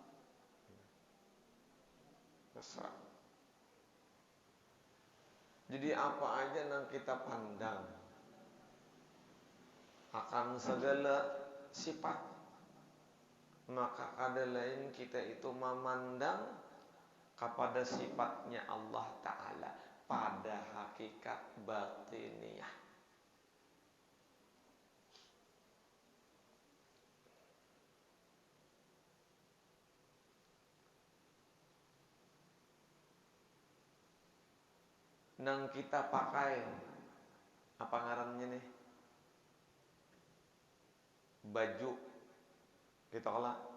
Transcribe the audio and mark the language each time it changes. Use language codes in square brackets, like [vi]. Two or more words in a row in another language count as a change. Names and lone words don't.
[bjn] Mesra. Jadi apa aja yang kita pandang akan segala sifat, maka ada lain kita itu memandang kepada sifatnya Allah Ta'ala pada hakikat batiniyah. Nang kita pakai apa ngarannya nih, baju kita kelak.